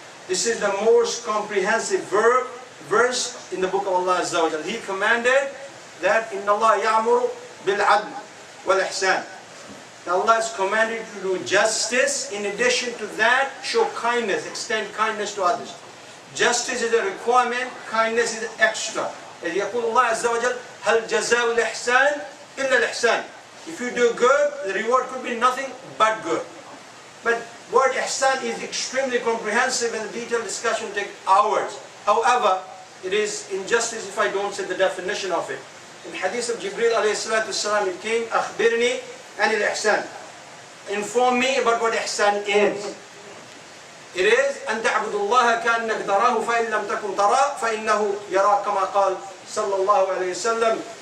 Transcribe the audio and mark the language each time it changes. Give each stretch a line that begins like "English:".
English: This is the most comprehensive verse in the book of Allah Azza wa Jal. He commanded that
Arabic: Inna Allah ya'muru bil adl wal ihsan.
English: Allah is commanded to do justice. In addition to that, show kindness, extend kindness to others. Justice is a requirement, kindness is extra. As
Arabic: يقول الله عز وجل هل جزاء الإحسان إلا الإحسان.
English: If you do good, the reward could be nothing but good. But word ihsan is extremely comprehensive and the detailed discussion will take hours. However, it is injustice if I don't say the definition of it. In hadith of Jibreel alayhi salatu wasalam, it came,
Arabic: أخبرني عن الإحسان.
English: Inform me about what ihsan is. It is
Arabic: أن تعبد الله كأنك تراه فإن لم تكن تراه فإنه يراك كما قال صلى الله عليه وسلم.